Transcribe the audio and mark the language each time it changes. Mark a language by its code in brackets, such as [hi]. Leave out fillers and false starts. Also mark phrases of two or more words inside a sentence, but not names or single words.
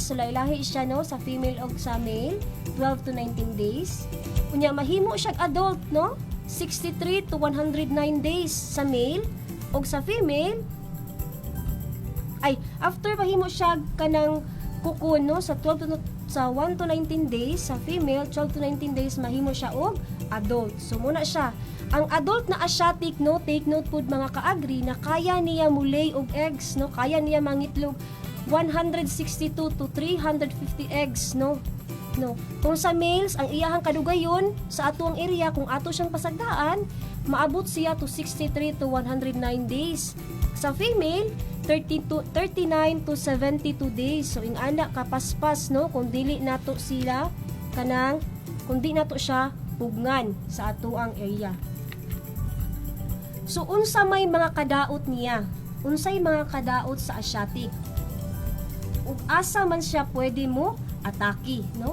[ceb] So lahi siya, no, sa female o sa male, 12 to 19 days. Unya mahimo siya adult, no? 63 to 109 days sa male o sa female. Ay, after mahimo siya kanang cocoon, no, sa 1 to 19 days sa female, 12 to 19 days mahimo siya og adult. So muna siya. Ang adult na Asiatic, no, [en] take note [ceb] po mga kaagri na kaya niya mulay og eggs, no, kaya niya mangitlog 162 to 350 eggs, no. No. Kung sa males, ang iyahang kadugayon sa atuang area, kung ato siyang pasagdaan, maabot siya to 63 to 109 days. Sa female, 39 to 72 days. So ing ana kapaspas, no, kung dili nato sila kanang kung di nato siya pugngan sa atuang area. So unsa may mga kadaot niya? Unsay mga kadaot sa Asiatic? Ug asa man siya pwede mo atake, no?